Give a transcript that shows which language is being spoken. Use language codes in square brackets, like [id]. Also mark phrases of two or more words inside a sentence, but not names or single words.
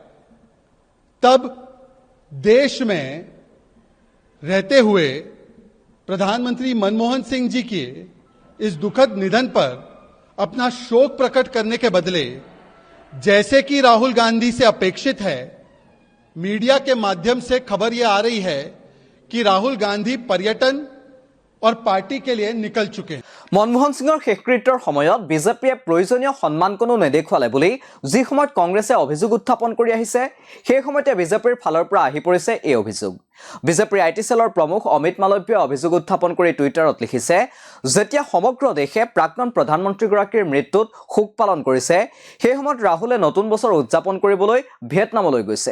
[hi] तब देश में रहते हुए प्रधानमंत्री मनमोहन सिंह जी के इस दुखद निधन पर अपना शोक प्रकट करने के बदले, जैसे कि राहुल गांधी से अपेक्षित है, मीडिया के माध्यम से खबर यह आ रही है कि राहुल गांधी पर्यटन और पार्टी के लिए निकल चुके हैं। [as] মনমোহন সিঙৰ শেষকৃত্যৰ সময়ত বিজেপিয়ে প্ৰয়োজনীয় সন্মান কোনো নেদেখুৱালে বুলি যি সময়ত কংগ্ৰেছে অভিযোগ উত্থাপন কৰি আহিছে, সেই সময়তে বিজেপিৰ ফালৰ পৰা আহি পৰিছে এই অভিযোগ। বিজেপিৰ আইটি সেলৰ প্ৰমুখ অমিত মালব্যই অভিযোগ উত্থাপন কৰি টুইটাৰত লিখিছে, যেতিয়া সমগ্ৰ দেশে প্ৰাক্তন প্ৰধানমন্ত্ৰীগৰাকীৰ মৃত্যুত শোক পালন কৰিছে, সেই সময়ত ৰাহুলে নতুন বছৰ উদযাপন কৰিবলৈ ভিয়েটনামলৈ গৈছে।